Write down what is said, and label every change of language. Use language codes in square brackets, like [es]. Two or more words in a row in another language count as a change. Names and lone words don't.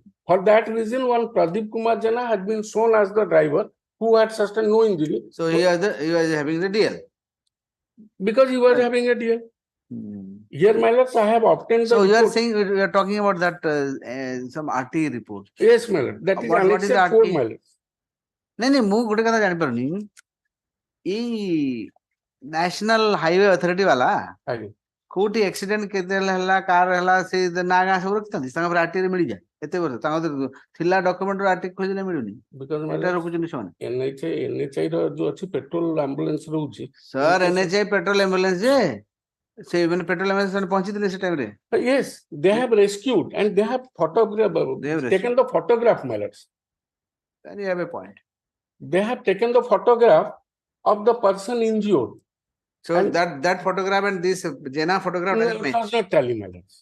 [en] For that reason, one Pradeep Kumar Jena had been shown as the driver who had sustained no injury. So he was having the DL. Because he was having a DL. Here, my lords, I have obtained So the you are report. saying we are talking about that some RT report. Yes, my lord. That is What is the annexed 4, RT? my lord. [or] नहीं ମୁଁ ଗୋଟେ କଥା ଜାଣିପାରୁନି ଏଇ ନ୍ୟାସନାଲ ହାଇୱେ ଅଥରିଟି ବାଲା କୋଉଠି ଆକ୍ସିଡେଣ୍ଟ କେତେବେଳେ ହେଲା କାର ହେଲା ସେ ନା ଗାଁ ସବୁ ରଖିଥାନ୍ତି ତାଙ୍କ ପରେ ଆରଟି ରେ ମିଳିଯାଏ ଏତେ ବର୍ଷ ତାଙ୍କ ଥିଲା ଡକ୍ୟୁମେଣ୍ଟ ଆରଟି ଖୋଜିଲେ ମିଳୁନି ଏଟା ରଖୁଛନ୍ତି ସେମାନେ NHI ର ଯୋଉ ଅଛି [en] petrol ambulance [or] ରହୁଛି ସାର୍ NHI [en] petrol ambulance [or] ଯେ ସେ ମାନେ [en] petrol ambulance [or] ସେମାନେ ପହଞ୍ଚିଥିଲେ ସେ ଟାଇମ ରେ [en] yes they have rescued and they have taken the photograph, my lords. Then you have a point. They have taken the photograph of the person injured. So and that photograph and this Jena photograph doesn't match. Does not tally, my lords.